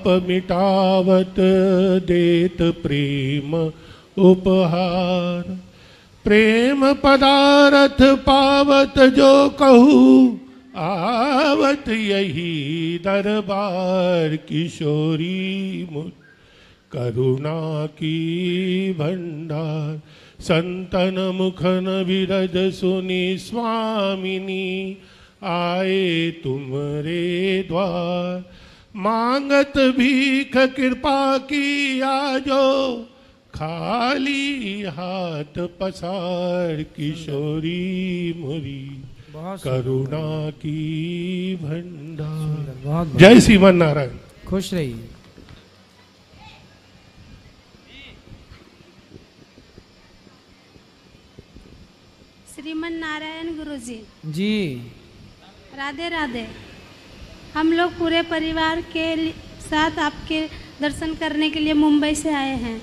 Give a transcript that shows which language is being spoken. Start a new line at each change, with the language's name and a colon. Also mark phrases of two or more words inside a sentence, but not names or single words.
Braj: मिटावत, देत प्रेम उपहार, प्रेम पदारथ पावत जो कहूँ, आवत यही दरबार, किशोरी मुझ करुणा की भंडार, संतन मुखन विरज सुनी स्वामिनी, आए तुमरे द्वार, मांगत भीख कृपा की आजो, खाली हाथ पसार, किशोरी मुरी करुणा की भंडार।
Hindi: जय श्रीमन नारायण। खुश रहिए। श्रीमन नारायण गुरुजी। जी। राधे राधे। हम लोग पूरे परिवार के साथ आपके दर्शन करने के लिए मुंबई से आए हैं।